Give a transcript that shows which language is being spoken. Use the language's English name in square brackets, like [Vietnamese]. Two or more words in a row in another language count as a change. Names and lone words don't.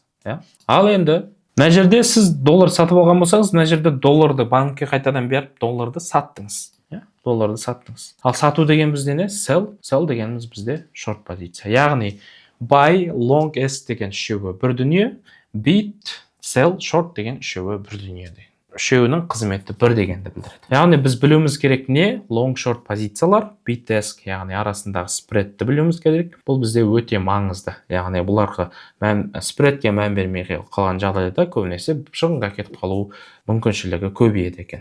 [Kazakh] Ал енді мына жерде сіз доллар сатып алған болсаңыз, мына жерде долларды банкке қайтадан беріп, долларды саттыңыз. Ал сату деген бізде не? Sell дегеніміз бізде short позиция. Яғни [English] buy, long, S [Kazakh] деген үшеуі бір дүние, [English] bid, sell, short [Kazakh] деген үшеуі бір дүние. Үшеуінің қызметі бір дегенді білдіреді. Яғни біз білуіміз керек не? [English] Long, short [Kazakh] позициялар, [English] bid, S, [Kazakh] яғни арасындағы спредті білуіміз керек. Бұл бізде өте маңызды. Яғни бұларға спредке мән бермей қалған жағдайда көбінесе шығынға кетіп қалу мүмкіншілігі көбейеді екен.